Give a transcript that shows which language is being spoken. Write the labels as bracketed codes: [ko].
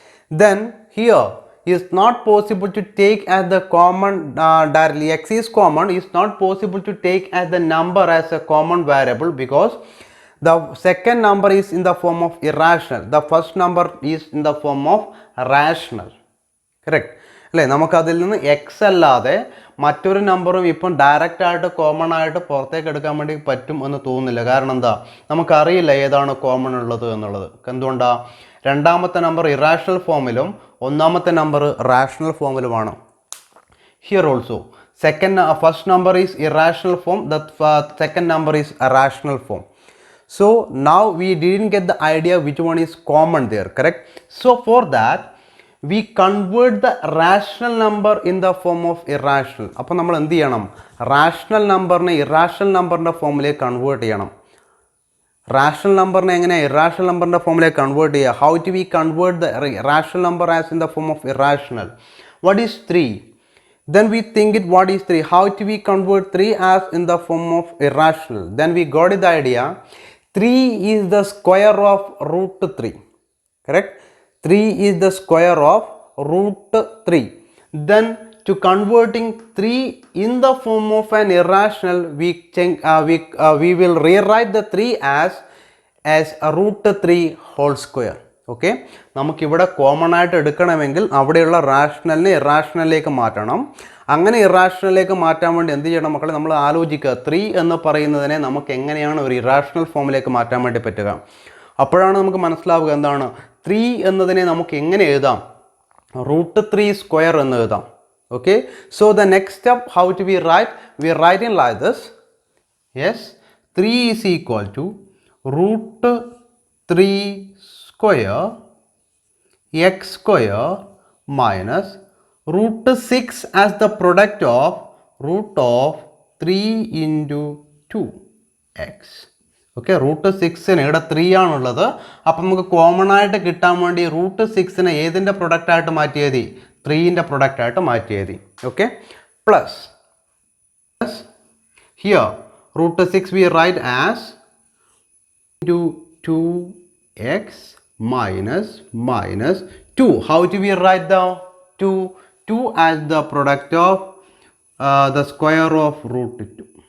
[en] Then here is not possible to take as the common directly. X is common. It's not possible to take as the number as a common variable because the second number is in the form of irrational. The first number is in the form of rational. Correct? അല്ലേ? [ml] നമുക്കതിൽ നിന്ന് X അല്ലാതെ മറ്റൊരു നമ്പറും ഇപ്പം direct ആയിട്ട് common ആയിട്ട് പുറത്തേക്ക് എടുക്കാൻ വേണ്ടി പറ്റും എന്ന് തോന്നുന്നില്ല. കാരണം എന്താ? നമുക്കറിയില്ല ഏതാണ് കോമൺ ഉള്ളത് എന്നുള്ളത്. എന്തുകൊണ്ടാണ്? രണ്ടാമത്തെ നമ്പർ ഇറാഷണൽ ഫോമിലും ഒന്നാമത്തെ number rational ഫോമിലുമാണ്. [en] Here also first number is irrational form, the second number is a rational form. So now we didn't get the idea which one is common there. Correct? So for that we convert the rational number in the form of irrational. [ml] അപ്പോൾ നമ്മൾ എന്ത് ചെയ്യണം? Rational നമ്പറിനെ irrational നമ്പറിൻ്റെ ഫോമിലേക്ക് convert ചെയ്യണം. Rational നമ്പറിനെ എങ്ങനെ ഇറാഷണൽ നമ്പറിൻ്റെ ഫോമിലേക്ക് കൺവേർട്ട് ചെയ്യുക? [en] How to we convert the rational number as in the form of irrational? What is 3? Then we think it what is 3? How do we convert 3 as in the form of irrational? Then we got the idea. 3 is the square of √3. Correct? 3 is the square of √3. Then to converting 3 in the form of an irrational, we will rewrite the 3 as a √3 whole square. [ml] Okay, നമുക്കിവിടെ common ആയിട്ട് എടുക്കണമെങ്കിൽ അവിടെയുള്ള റാഷണലിനെ ഇറാഷണലിലേക്ക് മാറ്റണം. അങ്ങനെ ഇറാഷണലിലേക്ക് മാറ്റാൻ വേണ്ടി എന്ത് ചെയ്യണം മക്കളെ? നമ്മൾ ആലോചിക്കുക, 3 എന്ന് പറയുന്നതിനെ നമുക്ക് എങ്ങനെയാണ് ഒരു ഇറാഷണൽ ഫോമിലേക്ക് മാറ്റാൻ വേണ്ടി പറ്റുക. അപ്പോഴാണ് നമുക്ക് മനസ്സിലാവുക എന്താണ് 3 എന്നതിനെ നമുക്ക് എങ്ങനെ എഴുതാം? [en] √3² [ml] എന്ന് എഴുതാം. [en] Okay, so the next step, how to we write? We write in like this. Yes, 3 is equal to √3² x² minus √6 as the product of √3 into 2x. [ml] Okay, √6ന് ഇവിടെ 3 ആണുള്ളത്. അപ്പം നമുക്ക് കോമൺ ആയിട്ട് കിട്ടാൻ വേണ്ടി √6നെ ഏതിൻ്റെ പ്രൊഡക്റ്റ് ആയിട്ട് മാറ്റിയത്? 3ൻ്റെ പ്രൊഡക്റ്റ് ആയിട്ട് മാറ്റിയത്. [en] Okay, plus here √6 we write as into 2x minus 2. How do we write the 2? 2 as the product of the square of √2.